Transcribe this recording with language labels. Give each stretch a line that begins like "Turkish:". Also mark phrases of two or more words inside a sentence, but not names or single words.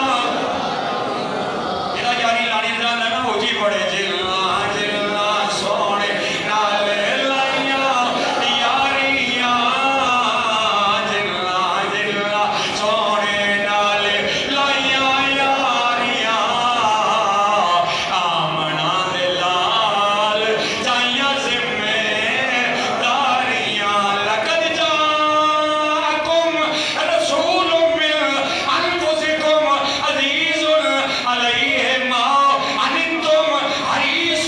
Punjabi: ਜਿਹੜਾ ਯਾਰੀ ਲਾਨੀ ਜਾਂਦਾ ਨਾ ਵੋ ਜੀ ਪੜੇ, ਜਿੰਨਾ ਜਿੰਨਾ ਸੋਹਣੇ ਨਾਲ ਲਾਈਆਂ ਯਾਰੀਆਂ, ਜਿੰਨਾ ਜਿੰਨਾ ਸੋਹਣੇ ਨਾਲ ਲਾਈਆਂ ਯਾਰੀਆਂ, जिन्ना जिन्ना सोने नाल लाइयां यारियां। ਆਮਨਾ ਦੇ ਲਾਲ ਚਾਈਆਂ ਜ਼ਿੰਮੇਦਾਰੀਆਂ।
Arabic: لقد جاءكم رسول من أنفسكم عزيز عليه ما عنتم حريص